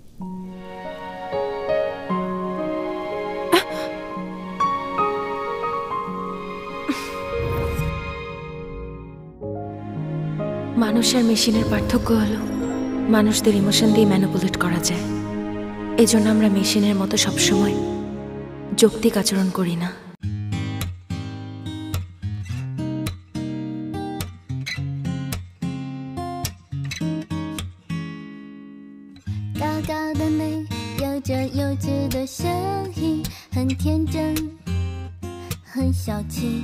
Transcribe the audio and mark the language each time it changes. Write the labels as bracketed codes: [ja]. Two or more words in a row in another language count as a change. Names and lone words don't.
[bn] মানুষ আর মেশিনের পার্থক্য হলো মানুষদের ইমোশন দিয়ে ম্যানিপুলেট করা যায়। এজন্য আমরা মেশিনের মতো সবসময় যৌক্তিক আচরণ করি না। [zh] 高高的美，有着幼稚的声音，很天真，很小气。